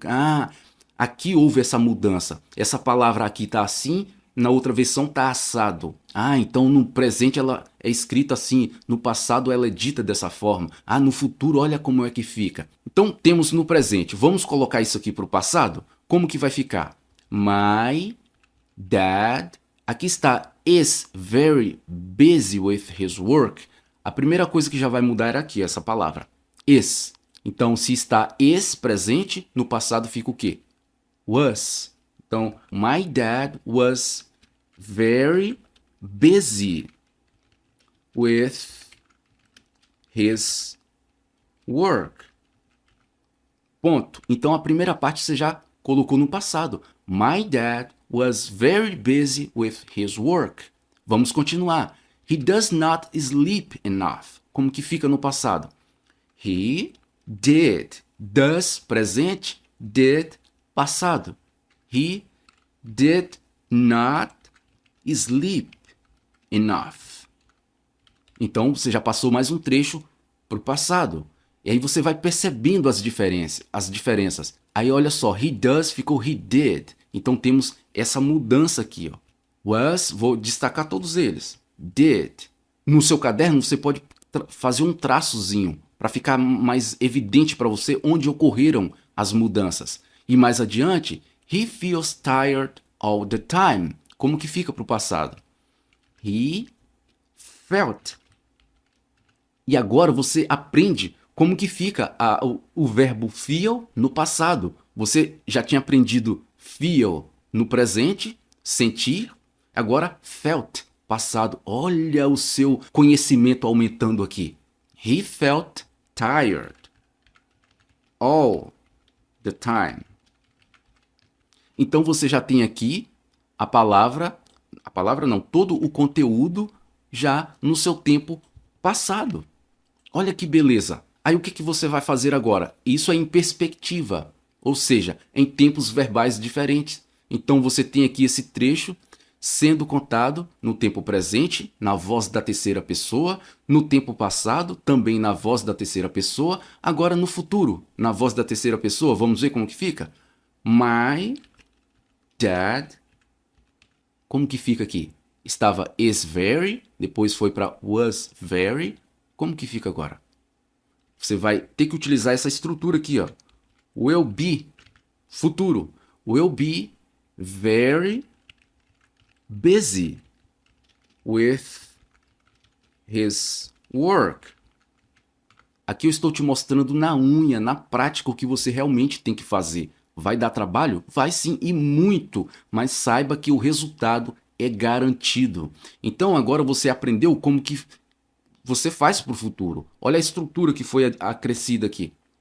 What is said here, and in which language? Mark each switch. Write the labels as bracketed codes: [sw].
[pt] Ah, aqui houve essa mudança. Essa palavra aqui está assim, na outra versão está assado. Ah, então no presente ela é escrita assim, no passado ela é dita dessa forma. Ah, no futuro olha como é que fica. Então temos no presente. Vamos colocar isso aqui para o passado? Como que vai ficar? [en] My dad, [pt] aqui está [en] is very busy with his work. [pt] A primeira coisa que já vai mudar é aqui, essa palavra. Is. Então se está is presente, no passado fica o quê? Was. [en] Então, my dad was very busy with his work. [pt] Ponto. Então, a primeira parte você já colocou no passado. [en] My dad was very busy with his work. [pt] Vamos continuar. [en] He does not sleep enough. [pt] Como que fica no passado? [en] He did. Does, presente. Did, passado. He did not sleep enough. [pt] Então, você já passou mais um trecho para o passado. E aí você vai percebendo as diferenças. Aí olha só, [en] he does [pt] ficou [en] he did. [pt] Então temos essa mudança aqui, ó. Was, vou destacar todos eles. Did. No seu caderno você pode fazer um traçozinho para ficar mais evidente para você onde ocorreram as mudanças. E mais adiante, [en] he feels tired all the time. [pt] Como que fica para o passado? [en] He felt. [pt] E agora você aprende como que fica o verbo feel no passado. Você já tinha aprendido feel no presente, sentir. Agora felt, passado. Olha o seu conhecimento aumentando aqui. [en] He felt tired all the time. [pt] Então você já tem aqui a palavra não, todo o conteúdo já no seu tempo passado. Olha que beleza. Aí o que você vai fazer agora? Isso é em perspectiva, ou seja, em tempos verbais diferentes. Então você tem aqui esse trecho sendo contado no tempo presente, na voz da terceira pessoa, no tempo passado, também na voz da terceira pessoa, agora no futuro, na voz da terceira pessoa. Vamos ver como que fica? [en] My dad. [pt] Como que fica aqui? Estava is very, depois foi para was very. Como que fica agora? Você vai ter que utilizar essa estrutura aqui, ó. [en] Will be, futuro. Will be very busy with his work. [pt] Aqui eu estou te mostrando na unha, na prática, o que você realmente tem que fazer. Vai dar trabalho? Vai sim, e muito. Mas saiba que o resultado é garantido. Então agora você aprendeu como que você faz para o futuro. Olha a estrutura que foi acrescida aqui.